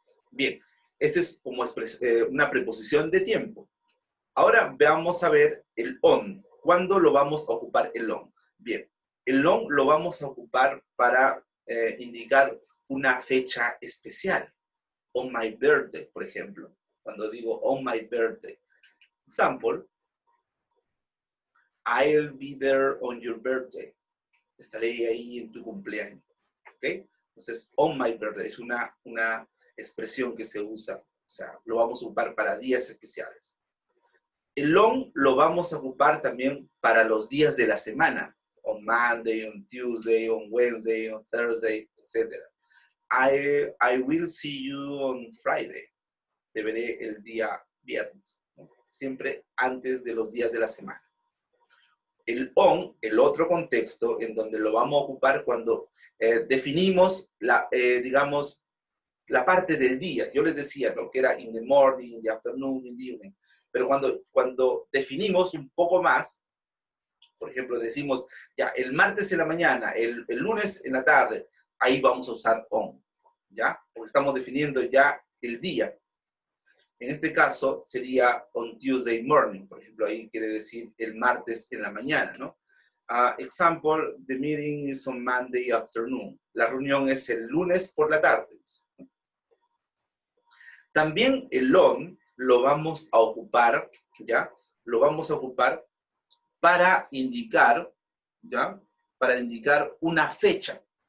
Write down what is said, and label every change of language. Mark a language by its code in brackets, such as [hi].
[es] Bien, este es como una preposición de tiempo. Ahora vamos a ver el on. ¿Cuándo lo vamos a ocupar el on? Bien, el on lo vamos a ocupar para indicar una fecha especial. [en] On my birthday, [es] por ejemplo. Cuando digo [en] on my birthday. Example, I'll be there on your birthday. [es] Estaré ahí en tu cumpleaños. ¿Ok? Entonces, [en] on my birthday [es] es una expresión que se usa. O sea, lo vamos a ocupar para días especiales. El on lo vamos a ocupar también para los días de la semana. [en] On Monday, on Tuesday, on Wednesday, on Thursday, etc. I will see you on Friday. [es] Te veré el día viernes, ¿no? Siempre antes de los días de la semana. El on, el otro contexto en donde lo vamos a ocupar cuando definimos, digamos, la parte del día. Yo les decía, ¿no?, que era [en] in the morning, in the afternoon, in the evening. [es] Pero cuando definimos un poco más, por ejemplo, decimos, ya, el martes en la mañana, el lunes en la tarde, ahí vamos a usar on, ¿ya? Porque estamos definiendo ya el día. En este caso sería [en] on Tuesday morning, [es] por ejemplo, ahí quiere decir el martes en la mañana, ¿no? [en] Example, the meeting is on Monday afternoon. [es] La reunión es el lunes por la tarde. También el on lo vamos a ocupar, ¿ya? Lo vamos a ocupar para indicar, ¿ya? Para indicar una fecha.